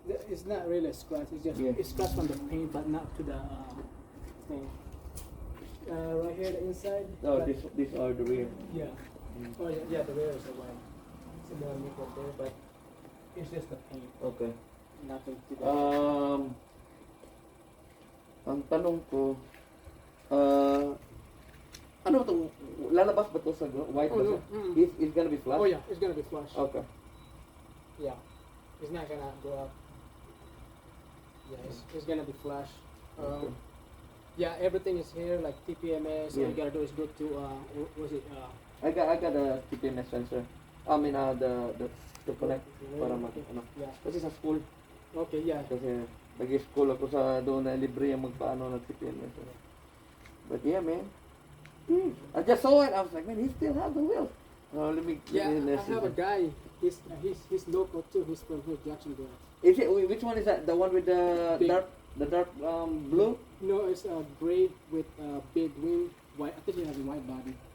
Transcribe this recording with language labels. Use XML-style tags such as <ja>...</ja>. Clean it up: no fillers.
<en>It's not really a scratch. It's just it's scratch from the paint, but not to the thing. Right here, the inside. Oh, these are the rear. Yeah. Oh yeah, the rear is the white. It's a little nickel there, but it's just the paint. Okay. Nothing to that.</en> <tl>Ang tanong ko, ano itong, lalabas ba ito sa white?</tl> <en>Oh, no. It's gonna be flush? Oh yeah, it's gonna be flush. Okay. Yeah, it's not gonna go up. Yeah, it's gonna be flush. Okay. Yeah, everything is here, like TPMS. All Yeah. you gotta do is go to what was it? I got a TPMS sensor. I mean, the connect</en> <tl>para mag, ano.</tl> <en>Yeah.</en> <tl>Kasi sa school,</tl> <en>Okay, yeah.</en> <tl>kasi nag-school ako sa doon na libre yung magpaano ng TPMS.</tl> <en>But yeah, man. I just saw it. I was like, man, he still has the wheels. Let me. Yeah, let me I have a guy. He's local too. He's from here, Jacksonville. Is it? Which one is that? The one with the Big. dark blue? No, it's gray with big wing. White. I think he has a white body.</en>